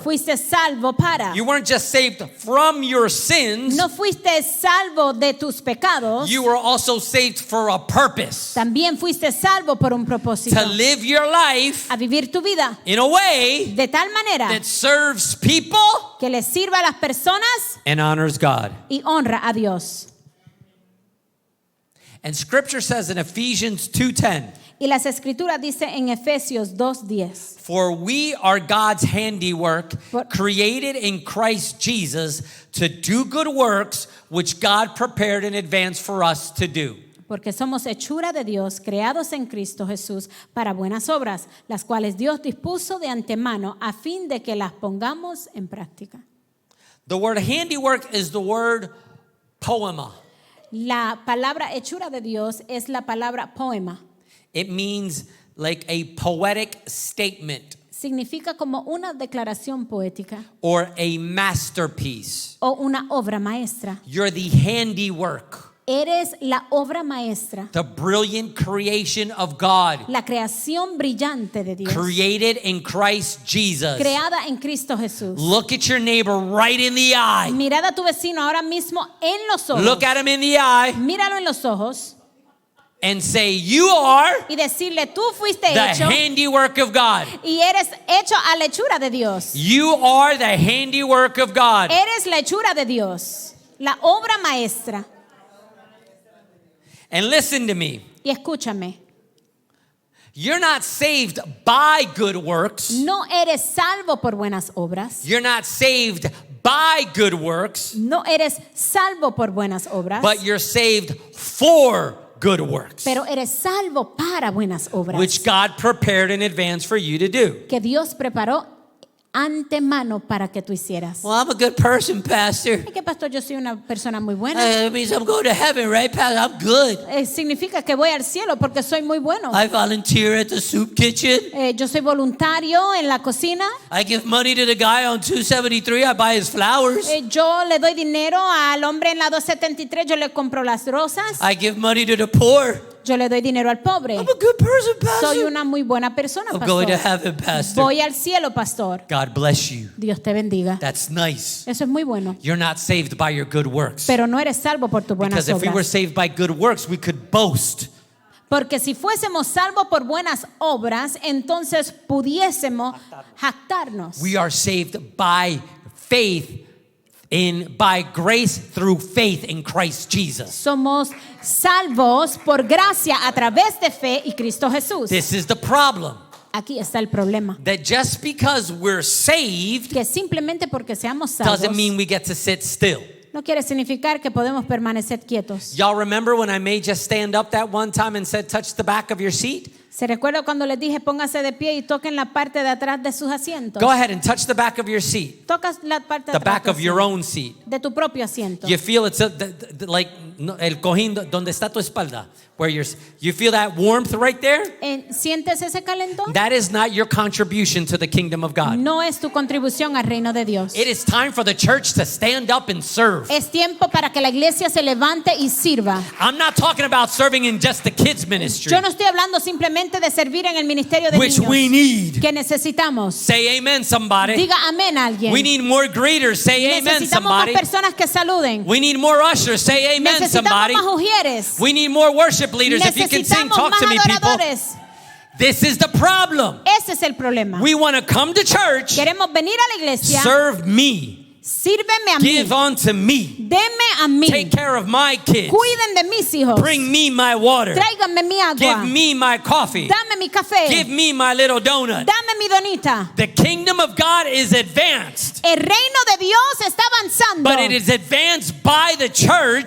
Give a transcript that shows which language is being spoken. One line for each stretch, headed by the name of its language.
Spanish: fuiste salvo para.
English: You weren't just saved from your sins,
Spanish: No fuiste salvo de tus pecados,
English: you were also saved for a purpose.
Spanish: también fuiste salvo por un propósito.
English: To live your life
Spanish: A vivir tu vida
English: in a way
Spanish: de tal manera
English: that serves people
Spanish: que les sirva a las personas
English: and honors God.
Spanish: y honra a Dios.
English: And scripture says in Ephesians 2:10,
Spanish: Y las escrituras dice en Efesios 2:10,
English: for we are God's handiwork,
Spanish: Por-
English: created in Christ Jesus to do good works which God prepared in advance for us to do.
Spanish: porque somos hechura de Dios, creados en Cristo Jesús para buenas obras, las cuales Dios dispuso de antemano a fin de que las pongamos en práctica.
English: The word handiwork is the word poema.
Spanish: La palabra hechura de Dios es la palabra poema.
English: It means like a poetic statement
Spanish: Significa como una declaración poética
English: or a masterpiece.
Spanish: o una obra maestra.
English: You're the handiwork,
Spanish: Eres la obra maestra,
English: the brilliant creation of God,
Spanish: la creación brillante de Dios,
English: created in Christ Jesus.
Spanish: creada en Cristo Jesús.
English: Look at your neighbor right in the eye.
Spanish: Mirad a tu vecino ahora mismo en los ojos.
English: Look at him in the eye
Spanish: Míralo en los ojos
English: and say, you are
Spanish: y decirle, tú fuiste
English: the
Spanish: hecho
English: handiwork of God.
Spanish: y eres hecho a la hechura de Dios.
English: You are the handiwork of God.
Spanish: Eres la hechura de Dios, la obra maestra.
English: And listen to me.
Spanish: Y escúchame,
English: You're not saved by good works.
Spanish: No eres salvo por buenas obras.
English: You're not saved by good works,
Spanish: No eres salvo por buenas obras.
English: but you're saved for good works,
Spanish: Pero eres salvo para buenas obras.
English: which God prepared in advance for you to do.
Spanish: Que Dios preparó antemano para que tú hicieras.
English: Well, I'm a good person, Pastor.
Spanish: Es que, pastor, yo soy una persona muy buena.
English: It means I'm going to heaven, right, Pastor? I'm good.
Spanish: Significa que voy al cielo porque soy muy bueno.
English: I volunteer at the soup kitchen.
Spanish: Yo soy voluntario en la cocina.
English: I give money to the guy on 273. I buy his flowers.
Spanish: Yo le doy dinero al hombre en la 273. Yo le compro las rosas.
English: I give money to the poor.
Spanish: Yo le doy dinero al pobre.
English: I'm a good person,
Spanish: Soy
English: Pastor.
Spanish: una muy buena persona,
English: I'm going to
Spanish: pastor.
English: heaven, Pastor.
Spanish: Voy al cielo, pastor.
English: God bless you.
Spanish: Dios te bendiga.
English: That's nice.
Spanish: Eso es muy bueno.
English: You're not saved by your good works.
Spanish: Pero no eres salvo por tus buenas
English: Because if we were
Spanish: obras.
English: saved by good works, we could boast.
Spanish: Porque si fuésemos salvos por buenas obras, entonces pudiésemos jactarnos.
English: We are saved by faith by grace through faith in Christ Jesus.
Spanish: Somos salvos por gracia a través de fe y Cristo Jesús.
English: This is the problem.
Spanish: Aquí está el problema.
English: That just because we're saved
Spanish: Que simplemente porque seamos salvos
English: doesn't mean we get to sit still.
Spanish: no quiere significar que podemos permanecer quietos.
English: Y'all remember when I made you stand up that one time and said, touch the back of your seat?
Spanish: ¿Se recuerda cuando les dije póngase de pie y toquen la parte de atrás de sus asientos?
English: Go ahead and touch the back of your seat,
Spanish: Tocas la parte de
English: the
Spanish: atrás
English: back
Spanish: de
English: of
Spanish: tu
English: your
Spanish: asiento,
English: own seat.
Spanish: de tu propio asiento.
English: You feel it's like
Spanish: el cojín donde está tu espalda,
English: where you feel that warmth right there?
Spanish: ¿Sientes ese calentón?
English: That is not your contribution to the kingdom of God.
Spanish: No es tu contribución al reino de Dios.
English: It is time for the church to stand up and serve.
Spanish: Es tiempo para que la iglesia se levante y sirva.
English: I'm not talking about serving in just the kids ministry,
Spanish: Yo no estoy hablando simplemente de servir en el ministerio de
English: which
Spanish: niños
English: we need.
Spanish: que necesitamos.
English: Say amen, somebody.
Spanish: Diga amén a alguien.
English: We need more greeters. Say amen,
Spanish: Necesitamos más
English: somebody.
Spanish: personas que saluden.
English: We need more ushers. Say amen,
Spanish: Necesitamos
English: somebody.
Spanish: más ujieres.
English: We need more worship leaders. If you can sing,
Spanish: Necesitamos
English: talk
Spanish: más
English: to me, people.
Spanish: adoradores.
English: This is the problem.
Spanish: Ese es el problema.
English: We want to come to church,
Spanish: Queremos venir a la iglesia.
English: serve me,
Spanish: Sírveme a mí.
English: give unto me,
Spanish: Deme a mí.
English: take care of my kids,
Spanish: Cuiden de mis hijos.
English: bring me my water,
Spanish: Tráiganme mi agua.
English: give me my coffee,
Spanish: Dame mi café.
English: give me my little donut.
Spanish: Dame mi donita.
English: The kingdom of God is advanced,
Spanish: El reino de Dios está avanzando.
English: but it is advanced by the church,